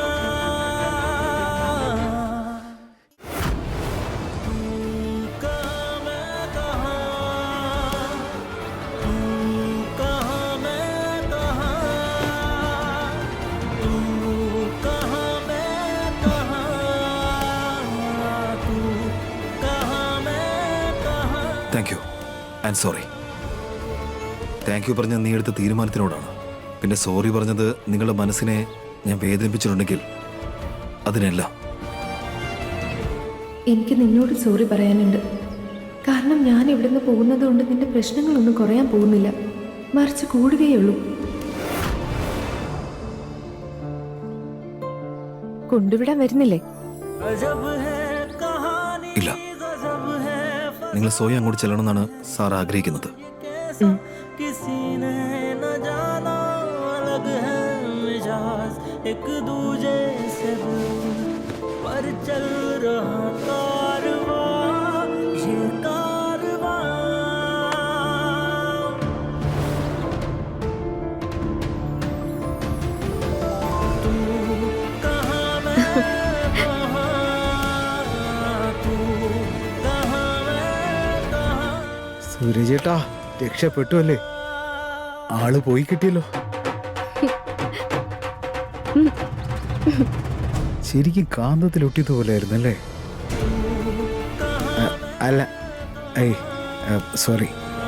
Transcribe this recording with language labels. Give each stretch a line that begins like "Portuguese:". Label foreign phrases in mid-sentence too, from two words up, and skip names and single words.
Hindi: तू कहाँ मैं कहाँ, तू कहाँ मैं कहाँ, तू कहाँ मैं कहाँ, तू कहाँ मैं कहाँ.
English: thank you and sorry. thank you
Malayalam: പറഞ്ഞ നീ എടുത്ത തീരുമാനത്തിനോടാണ്. പിന്നെ സോറി പറഞ്ഞത് നിങ്ങളുടെ മനസ്സിനെ ഞാൻ വേദനിപ്പിച്ചിട്ടുണ്ടെങ്കിൽ അതിനെല്ലാം എനിക്ക് നിന്നോട് സോറി പറയാനുണ്ട്. കാരണം ഞാൻ ഇവിടുന്ന് പോകുന്നത് കൊണ്ട് നിന്റെ പ്രശ്നങ്ങളൊന്നും കുറയാൻ പോകുന്നില്ല, മറിച്ച് കൂടുകയുള്ളൂ. കൊണ്ടുവിടാൻ വരുന്നില്ലേ? ഇല്ല, നിങ്ങൾ സ്വയം അങ്ങോട്ട് ചെല്ലണമെന്നാണ് സാർ ആഗ്രഹിക്കുന്നത്.
Hindi: किसी ने न जाना अलग है मिजाज एक दूजे सब पर चल रहा कारवां, ये कारवां। तू कहाँ मैं कहाँ, तू कहाँ मैं कहाँ।
Malayalam: സൂരജേട്ടാ രക്ഷപ്പെട്ടു അല്ലേ? ആള് പോയി കിട്ടിയല്ലോ. ശരിക്കും കാന്തത്തിലൊട്ടിയതുപോലെ ആയിരുന്നു അല്ലേ? അല്ല സോറി.